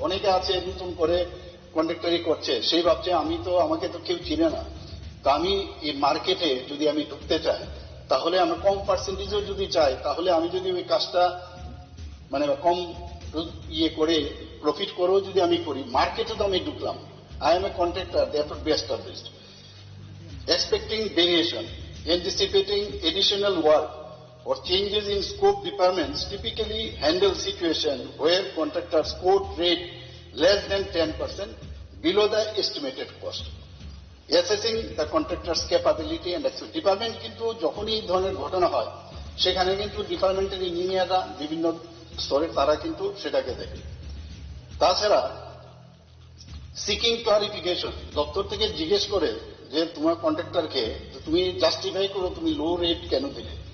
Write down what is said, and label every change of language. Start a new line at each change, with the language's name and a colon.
Bangla: অনেকে আছে নতুন করে কন্ট্রাক্টরি করছে, সেই ভাবছে আমাকে তো কেউ চিনে না, তা আমি এই মার্কেটে যদি আমি ঢুকতে চাই, তাহলে আমি কম পার্সেন্টেজও যদি চাই, তাহলে আমি যদি ওই কাজটা মানে কম করে প্রফিট করেও যদি আমি করি, মার্কেটে তো আমি ঢুকলাম,
English: I am a contractor, that be established. Expecting variation, anticipating additional work or changes in scope departments typically handle situation where contractors quote rate less than 10% below the estimated cost. Assessing the contractor's capability and expertise.
Bangla: Department কিন্তু যখনই এই ধরনের ঘটনা হয়, সেখানে কিন্তু ডিপার্টমেন্টের ইঞ্জিনিয়াররা বিভিন্ন স্তরে তারা কিন্তু সেটাকে দেখে। তাছাড়া
English: seeking clarification,
Bangla: দপ্তর থেকে জিজ্ঞেস করে যে তোমার কন্ট্রাক্টরকে তুমি জাস্টিফাই করো তুমি লো রেট কেন দিলে।